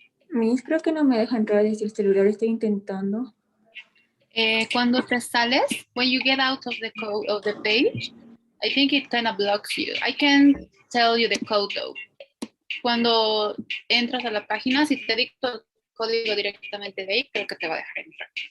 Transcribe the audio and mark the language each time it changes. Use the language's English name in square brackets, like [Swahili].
[Spanish] Miss, creo que no me deja entrar desde el celular, estoy intentando. Cuando te sales, [English] when you get out of the code of the page, I think it kind of blocks you. I can tell you the code though. [Spanish] Cuando entras a la página, si te dicto el código directamente de ahí, creo que te va a dejar entrar.